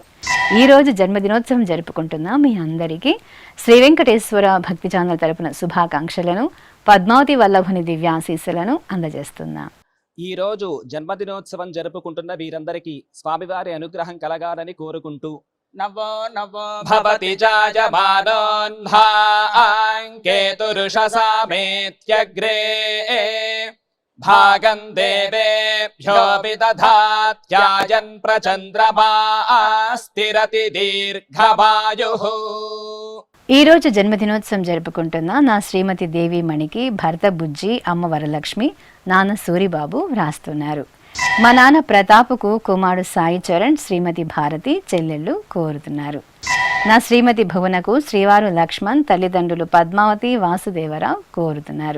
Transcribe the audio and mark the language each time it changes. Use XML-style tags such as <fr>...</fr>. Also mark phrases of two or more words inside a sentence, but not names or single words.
<te>ఈ రోజు జన్మదినోత్సవం జరుపుకుంటున్న మీ అందరికీ శ్రీ వెంకటేశ్వర భక్తి ఛానల్ తరపున శుభాకాంక్షలను పద్మావతి వల్లభుని దివ్యాశీస్సులను అందజేస్తున్నాం. ఈ రోజు జన్మదినోత్సవం జరుపుకుంటున్న వీరందరికీ స్వామివారి అనుగ్రహం కలగాలని కోరుకుంటూ</te> <sa>नवो नवो भवति चायमानोऽह्नाङ्केतुरुषसामेत्यग्रे भागं देवेभ्यो विदधात्यायन् प्रचन्द्रमा स्थिरति दीर्घमायुः।</sa> <te>ఈ రోజు జన్మదినోత్సవం జరుపుకుంటున్న నా శ్రీమతి దేవి మణికి భర్త బుజ్జి అమ్మ వరలక్ష్మి నాన్న సూరిబాబు వ్రాస్తున్నారు. మా నాన్న ప్రతాపుకు కుమారుడు సాయి చరణ్ శ్రీమతి భారతి చెల్లెళ్ళు కోరుతున్నారు. నా శ్రీమతి భువనకు శ్రీవారు లక్ష్మణ్ తల్లిదండ్రులు పద్మావతి వాసుదేవరావు కోరుతున్నారు.</te>